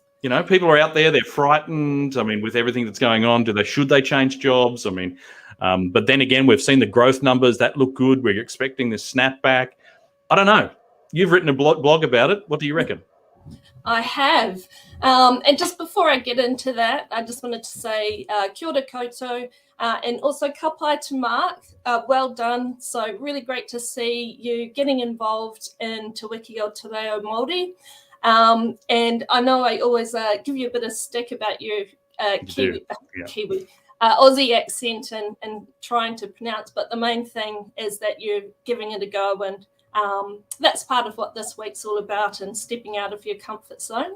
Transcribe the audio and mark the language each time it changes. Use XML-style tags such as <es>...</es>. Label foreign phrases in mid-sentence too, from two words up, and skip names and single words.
<en>people are out there, they're frightened. I mean, with everything that's going on, should they change jobs? I mean, but then again, we've seen the growth numbers that look good. We're expecting this snapback. I don't know. You've written a blog about it. What do you reckon? I have. And just before I get into that, I just wanted to say</en> <mi>kia ora koutou,</mi> <en>and also</en> <mi>ka pai</mi> <en>to Mark. Well done. So really great to see you getting involved in Te Wiki o Te Reo Māori. And I know I always give you a bit of stick about your Kiwi, Aussie accent and trying to pronounce, but the main thing is that you're giving it a go, and that's part of what this week's all about, and stepping out of your comfort zone.</en>